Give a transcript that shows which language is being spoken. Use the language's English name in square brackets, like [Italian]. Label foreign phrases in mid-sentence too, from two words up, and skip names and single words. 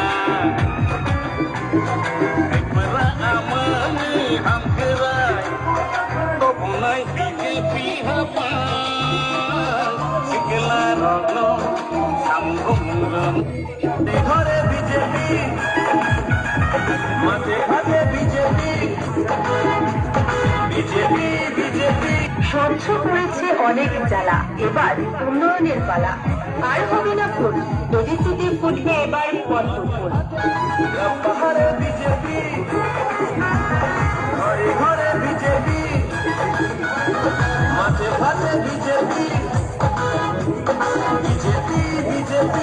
[Kok Borok] Dimana amani hamkara Opunai BJP hapa Sikila roko Samung ramai Dihore BJP [Bangla] মাঝে ঘাটে বিজেপি বিজেপি বিজেপি সহ্য করেছে অনেক জ্বালা, এবার উন্নয়নের পালা। আর হবে না ভুল, এডিসিতে ফুটবে এবার পদ্ম ফুল। পাহাড়ে বিজেপি ঘরে ঘরে বিজেপি মাঝে ঘাটে বিজেপি বিজেপি বিজেপি